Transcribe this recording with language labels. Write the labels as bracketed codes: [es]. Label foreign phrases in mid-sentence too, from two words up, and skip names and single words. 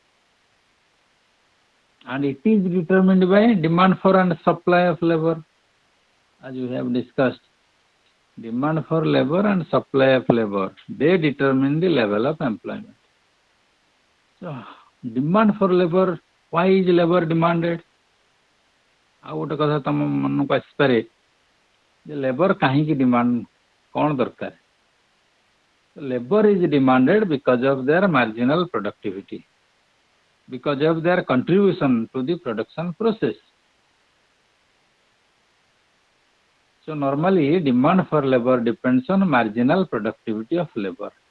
[en] And it is determined by demand for and supply of labor. As we have discussed, demand for labor and supply of labor, they determine the level of employment. So demand for labor, why is labor demanded? [or] ଆଉ ଗୋଟେ କଥା ତମ ମନକୁ ଆସିପାରେ ଯେ labor କାହିଁକି demand, କ'ଣ ଦରକାର? [en] Labor is demanded because of their marginal productivity. because of their contribution to the production process. So normally demand for labor depends on marginal productivity of labor.